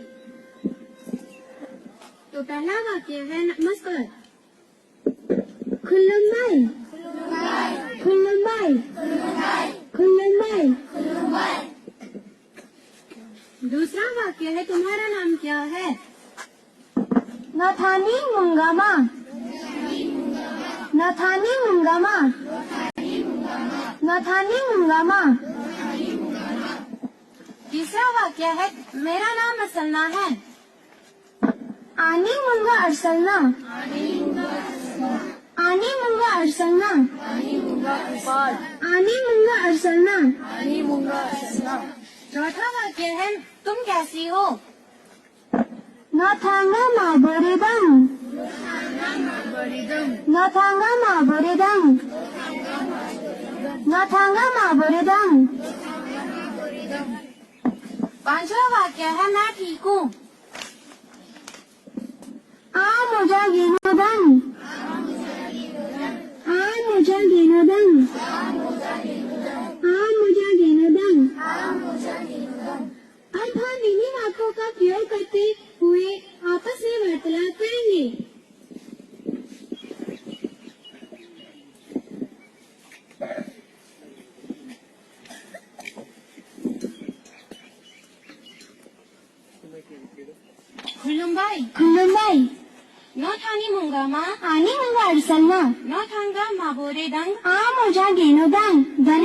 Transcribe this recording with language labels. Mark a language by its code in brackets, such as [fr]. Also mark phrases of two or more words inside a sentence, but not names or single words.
[hi] तो पहला वाक्य है नमस्कार। [brx] खुल्लुम्बाई, खुल्लुम्बाई, खुल्लुम्बाई। [hi] दूसरा वाक्य है तुम्हारा नाम क्या है? [brx] नथानी मुंगामा, नथानी मुंगामा, नथानी मुंगामा। [hi] तीसरा वाक्य है मेरा नाम असलना है। [brx] आनी मुंगा अरसलना, आनी मुंगा अरसलना, आनी मुंगा अरसलना। [hi] चौथा वाक्य है तुम कैसी हो? [brx] नथांगा माबोरेदंग, नथांगा माबोरेदंग, नथांगा माबोरेदंग। [hi] पांचवा वाक्य है मैं ठीक हूँ। [brx] आ मुझा गिनोदंग, आ मुझा गिनोदंग, आ मुझा गिनोदंग। [hi] अब हम इन्हीं वाक्यों का प्रयोग करते हुए आपस में वार्तालाप करेंगे। [brx] खुल्लुम्बाई, खुल्लुम्बाई। नथानी मुंगामा, आनी मुंगा अरसलना, नथांगा माबोरेदंग, आ मुझा गिनोदंग।